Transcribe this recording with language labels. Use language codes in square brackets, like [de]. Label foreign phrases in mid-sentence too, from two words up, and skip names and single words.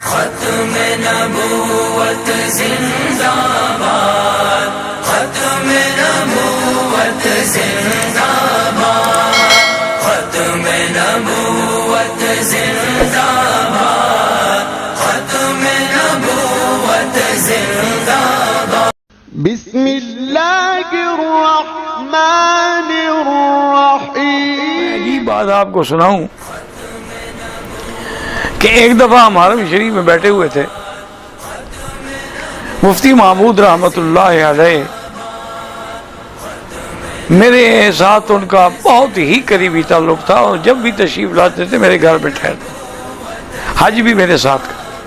[ur] ختم نبوت زندہ باد، ختم نبوت زندہ باد، ختم نبوت زندہ باد، ختم نبوت زندہ باد۔ [ar] بسم اللہ الرحمن الرحیم۔ [ur] عجیب بات آپ کو سناؤں کہ ایک دفعہ ہم حرم شریف میں بیٹھے ہوئے تھے، مفتی محمود [ar] رحمت اللہ علیہ، [ur] میرے ساتھ ان کا بہت ہی قریبی تعلق تھا اور جب بھی تشریف لاتے تھے میرے گھر پہ ٹھہرتے، حج بھی میرے ساتھ کا۔